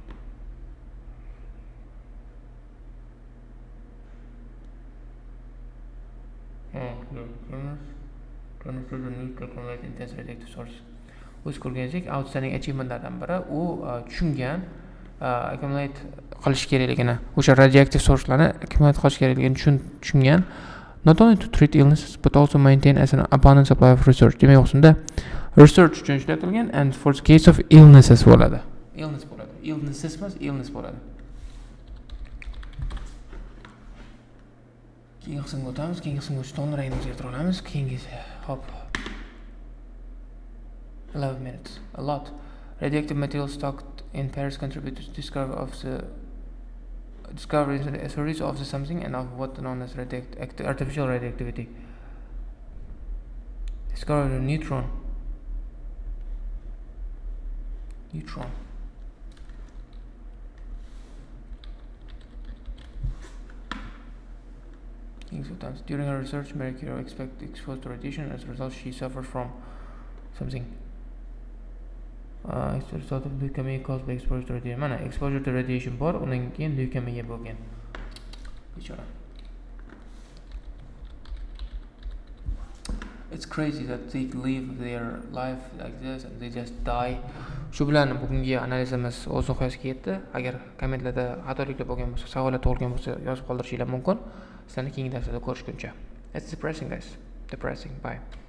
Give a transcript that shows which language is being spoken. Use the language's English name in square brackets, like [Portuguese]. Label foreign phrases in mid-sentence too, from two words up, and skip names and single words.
[English] Chemist is a need to convert intense radioactive source. [Uzbek] O'z ko'rganingizlik [English] outstanding achievementlardan [Uzbek] biri u tushungan accumulate qilish kerakligini, o'sha [English] radioactive sourcelarni [Uzbek] accumulate qilish kerakligini tushungan. [English] Not only to treat illnesses but also maintain as an abundant supply of research. [Uzbek] Demak, o'shunda research uchun ishlatilgan [English] and for the case of illnesses [Uzbek] bo'ladi. Illness bo'ladi. Illnesses emas, illness bo'ladi. Keyingi qismga o'tamiz. Keyingi qismga o'tishda onlayn o'zgartira olamiz. Keyingisi, hop. [English] 11 minutes. A lot. Radioactive material stocked in Paris contributed to discovery of the discoveries and theories of the something and of what known as artificial radioactivity. Discovery of neutron. During her research, Marie Curie expected exposed to radiation. As a result, she suffered from something. As a result of leukemia caused by exposure to radiation. [Uzbek] Mana [English] exposure to radiation [Uzbek] bor, undan keyin leukemia bo'lgan. Bechora. [English] It's crazy that they live their life like this and they just die. [Uzbek] Shu bilan bugungi analizimiz o'z nihoyasiga yetdi. Agar kommentlarda xatoliklar bo'lgan bo'lsa, savollar tug'ilgan bo'lsa, yozib qoldirishinglar mumkin. Sizlarni keyingi darslarda ko'rishguncha. [English] It's depressing, guys. Depressing. Bye.